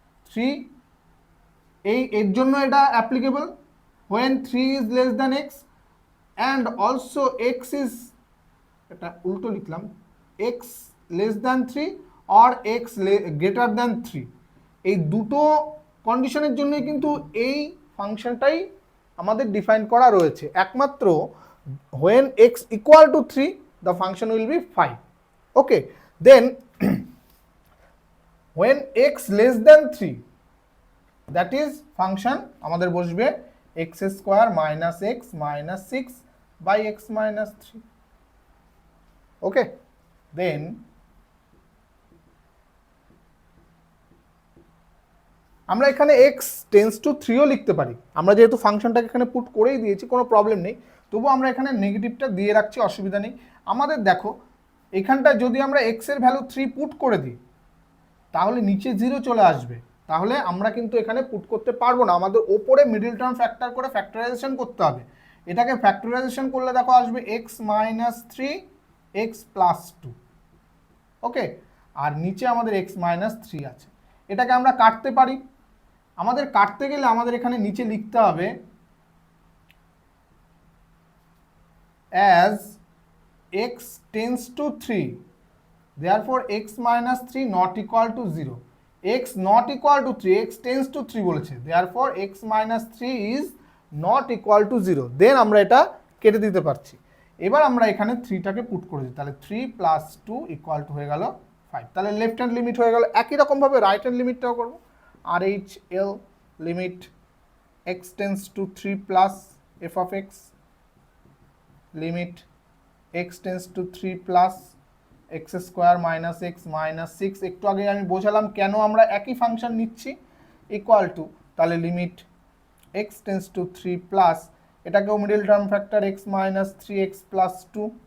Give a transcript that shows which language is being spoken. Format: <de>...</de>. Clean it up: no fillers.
<bn>3, এর জন্য এটা applicable</bn> <en>when 3 is less than x and also x is,</en> <bn>এটা উল্টো লিখলাম,</bn> <en>x less than 3 or x greater than 3,</en> <bn>এই দুটো কন্ডিশনের জন্যই কিন্তু এই ফাংশনটাই আমাদের ডিফাইন করা রয়েছে।</bn> <en>একমাত্র when x equal to 3 the function will be 5. okay, then when x less than 3 that is function</en> <bn>আমাদের বসবে</bn> <en>x square minus x minus 6 by x minus 3.</en> <bn>okay, then আমরা এখানে x tends to 3ও লিখতে পারি, আমরা যেহেতু ফাংশনটাকে এখানে পুট করেই দিয়েছি কোনো প্রবলেম নেই, তবু আমরা এখানে নেগেটিভটা দিয়ে রাখছি, অসুবিধা নেই। আমাদের দেখো এখানটা যদি আমরা x এর ভ্যালু 3 পুট করে দিই তাহলে নিচে 0 চলে আসবে, তাহলে আমরা কিন্তু এখানে পুট করতে পারবো না, আমাদের ওপরে মিডল টার্ম ফ্যাক্টর করে ফ্যাক্টরাইজেশন করতে হবে। এটাকে ফ্যাক্টরাইজেশন করলে দেখো আসবে x মাইনাস 3 x প্লাস 2, ওকে, আর নিচে আমাদের x মাইনাস 3 আছে। এটাকে আমরা কাটতে পারি, আমাদের কাটতে গেলে আমাদের এখানে নিচে লিখতে হবে</bn> <en>as x tends to 3 therefore x minus 3 not equal to 0, x not equal to 3, x tends to 3</en> <bn>বলেছে,</bn> <en>therefore x minus 3 is not equal to 0, then</en> <bn>আমরা এটা কেটে দিতে পারছি। এবার আমরা এখানে 3টাকে পুট করে দিই, তাহলে 3 প্লাস 2 ইকুয়াল টু হয়ে গেল 5, তাহলে লেফট হ্যান্ড লিমিট হয়ে গেল।</bn> <en>একই রকমভাবে right hand লিমিটটাও করবো, RHL limit x tends to 3 plus f of x limit x tends to 3 plus x square minus x minus 6,</en> <bn>একটু আগে আমি বোঝালাম কেন আমরা একই ফাংশন নিচ্ছি,</bn> <en>equal to তাহলে limit x tends to 3 plus, এটাকেও middle term factor x minus 3x plus 2</en>